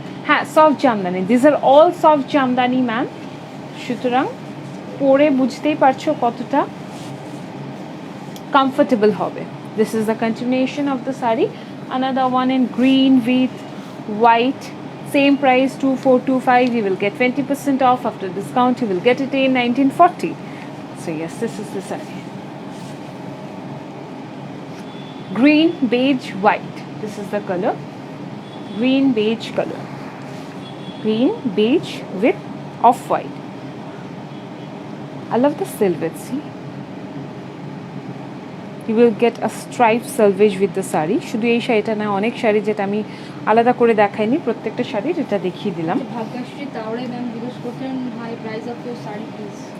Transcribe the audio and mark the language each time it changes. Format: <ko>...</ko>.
<bn>হ্যাঁ, soft Jamdani,</bn> <en>This are all soft jamdani ma'am.</en> <bn>সুতরাং পরে বুঝতেই পারছো কতটা কমফর্টেবল হবে।</bn> <en>This is the continuation of the sari, another one in green with white, same price 2425. You will get 20% off. After discount you will get it in 1940. So yes, this is the saree, green beige white. This is the color, green beige color, green beige with off white. I love the silhouette. See, you will get a striped selvage with the saree.</en> <bn>শুধু এই শাড়িটা না, অনেক শাড়ি যেটা আমি আলাদা করে দেখাইনি, প্রত্যেকটা শাড়ির এটা দেখিয়ে দিলাম। ভাগ্যশ্রী তাওড়ে ম্যাম জিজ্ঞেস করছেন, ভাই</bn> <en>Price of your sari please.</en>